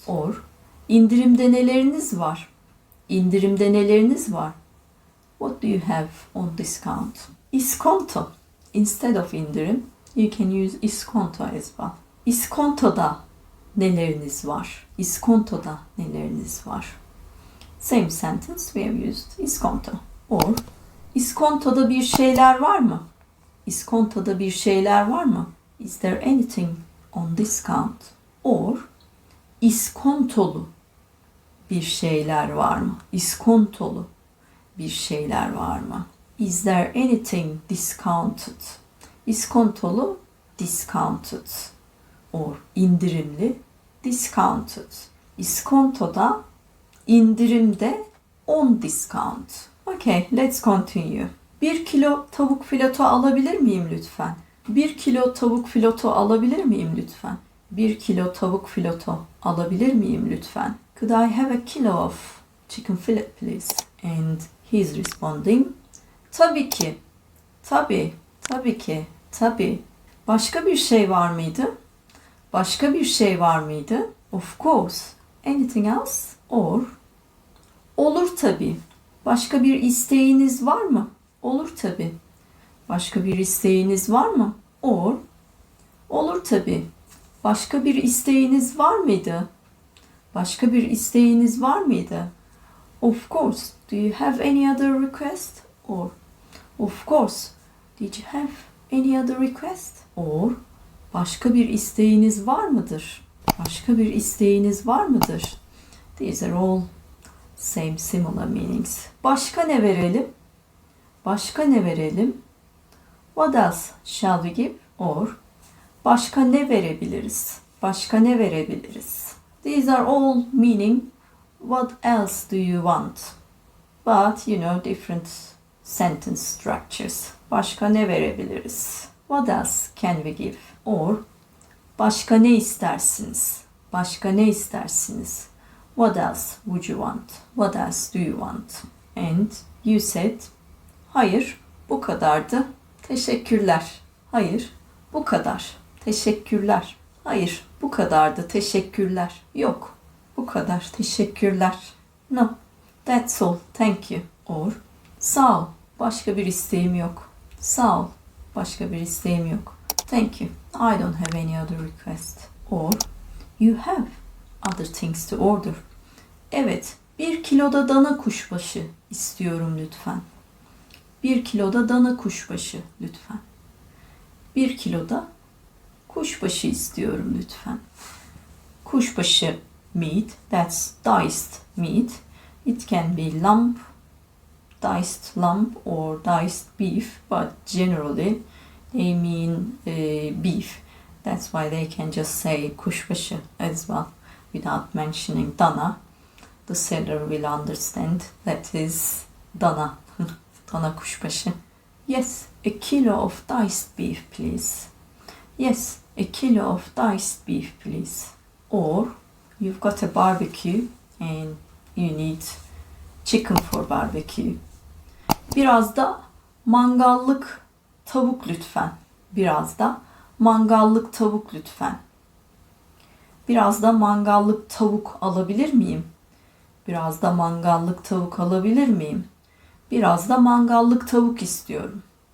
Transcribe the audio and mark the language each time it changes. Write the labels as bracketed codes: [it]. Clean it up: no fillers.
[tr] Or indirimde neleriniz var? İndirimde neleriniz var? [en] What do you have on discount? İskonto. Instead of indirim, you can use iskonto as well. [tr] İskontoda neleriniz var? İskontoda neleriniz var? [en] Same sentence we have used iskonto. Or [tr] iskontoda bir şeyler var mı? İskontoda bir şeyler var mı? [en] Is there anything on discount? [tr] Or iskontolu bir şeyler var mı? İskontolu bir şeyler var mı? [en] Is there anything discounted? İskontolu discounted. Or indirimli discounted. [tr] İskontoda, indirimde [en] on discount. Okay, let's continue. [tr] 1 kilo tavuk fileto alabilir miyim lütfen? 1 kilo tavuk fileto alabilir miyim lütfen? 1 kilo tavuk fileto alabilir miyim lütfen? [en] Could I have a kilo of chicken fillet please? And he's responding, [tr] tabii ki, tabii, tabii ki, tabii. Başka bir şey var mıydı? Başka bir şey var mıydı? [en] Of course. Anything else? [tr] Or olur tabii. Başka bir isteğiniz var mı? Olur tabii. Başka bir isteğiniz var mı? Or olur tabii. Başka bir isteğiniz var mıydı? Başka bir isteğiniz var mıydı? [en] Of course. Do you have any other request? Or of course. Did you have any other request? [tr] Or başka bir isteğiniz var mıdır? Başka bir isteğiniz var mıdır? [en] These are all same similar meanings. [tr] Başka ne verelim? Başka ne verelim? [en] What else shall we give? [tr] Or başka ne verebiliriz? Başka ne verebiliriz? [en] These are all meaning what else do you want? But you know different sentence structures. [tr] Başka ne verebiliriz? [en] What else can we give? [tr] Or başka ne istersiniz? Başka ne istersiniz? [en] What else would you want? What else do you want? And you said, [tr] hayır, bu kadardı. Teşekkürler. Hayır, bu kadar. Teşekkürler. Hayır, bu kadardı. Teşekkürler. Yok, bu kadar. Teşekkürler. [en] No, that's all. Thank you. Or [tr] sağ ol. Başka bir isteğim yok. Sağ ol. Başka bir isteğim yok. [en] Thank you. I don't have any other request. Or you have other things to order. [tr] Evet, 1 kiloda dana kuşbaşı istiyorum lütfen. 1 kiloda dana kuşbaşı lütfen. 1 kiloda kuşbaşı istiyorum lütfen. [en] Kuşbaşı meat, that's diced meat. It can be lump, diced lump or diced beef, but generally they mean beef. That's why they can just say kuşbaşı as well without mentioning dana. The seller will understand that is dana. Dana kuşbaşı. Yes, a kilo of diced beef please. Yes, a kilo of diced beef please. Or you've got a barbecue and you need chicken for barbecue. [tr] Biraz da mangallık tavuk lütfen. Biraz da mangallık tavuk lütfen. Biraz da mangallık tavuk alabilir miyim? Biraz da mangallık tavuk alabilir miyim? Biraz da mangallık tavuk istiyorum.